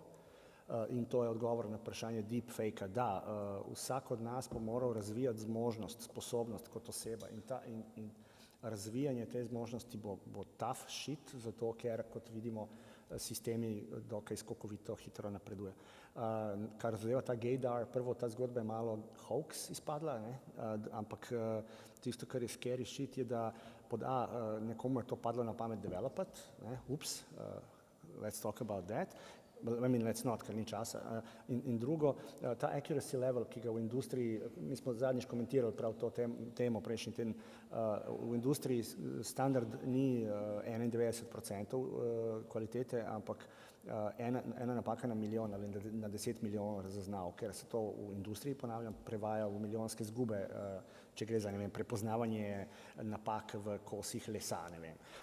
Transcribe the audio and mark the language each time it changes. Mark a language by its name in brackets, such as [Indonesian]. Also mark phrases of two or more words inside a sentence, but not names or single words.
[Slovenian] In to je odgovor na vprašanje deepfake-a. Da, vsak od nas bo moral razvijati zmožnost, sposobnost kot oseba in razvijanje te zmožnosti bo [English] tough shit, [Slovenian] zato ker, kot vidimo, sistemi dokaj skokovito hitro napreduje. Kar zadeva ta gaydar, prvo ta zgodba je malo hoax izpadla, ne? Ampak tisto, kar je [English] scary shit, [Slovenian] je, da pod nekomu je to padlo na pamet developati, ne? [English] Ups, let's talk about that. I mean, let's not, [Slovenian] ker ni časa. In drugo, ta [English] accuracy level, [Slovenian] ki ga v industriji, mi smo zadnjič komentirali prav to temo prejšnji teden, v industriji standard ni 91% kvalitete, ampak ena napaka na milijon ali na 10 milijonov razaznav, ker se to v industriji, ponavljam, prevaja v milijonske izgube, če gre za, ne vem, prepoznavanje napak v kosih lesa, ne vem.